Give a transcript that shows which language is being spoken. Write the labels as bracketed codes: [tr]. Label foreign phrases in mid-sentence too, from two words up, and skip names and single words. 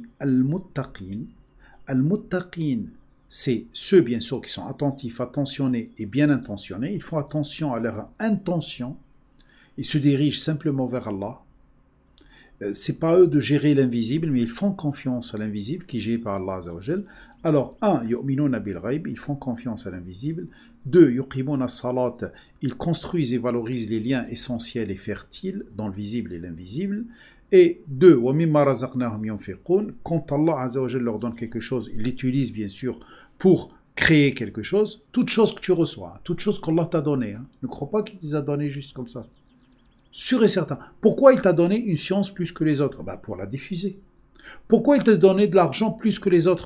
[fr] Al-muttaqin, c'est ceux, bien sûr, qui sont attentifs, attentionnés et bien intentionnés. Ils font attention à leur intention. Ils se dirigent simplement vers Allah. C'est pas eux de gérer l'invisible, mais ils font confiance à l'invisible qui est géré par Allah [ar] عز وجل. [fr] Alors, 1, [ar] يؤمنون بالغيب, [fr] ils font confiance à l'invisible. 2, [ar] يقيمون الصلاة, [fr] ils construisent et valorisent les liens essentiels et fertiles dans le visible et l'invisible. Et 2, [ar] ومما رزقناهم ينفقون, [fr] quand Allah [ar] عز وجل [fr] leur donne quelque chose, ils l'utilisent bien sûr pour créer quelque chose. Toute chose que tu reçois, toute chose qu'Allah t'a donnée, ne crois pas qu'il les a données juste comme ça. Sûr et certain. Pourquoi il t'a donné une science plus que les autres? Pour la diffuser. Pourquoi il t'a donné de l'argent plus que les autres?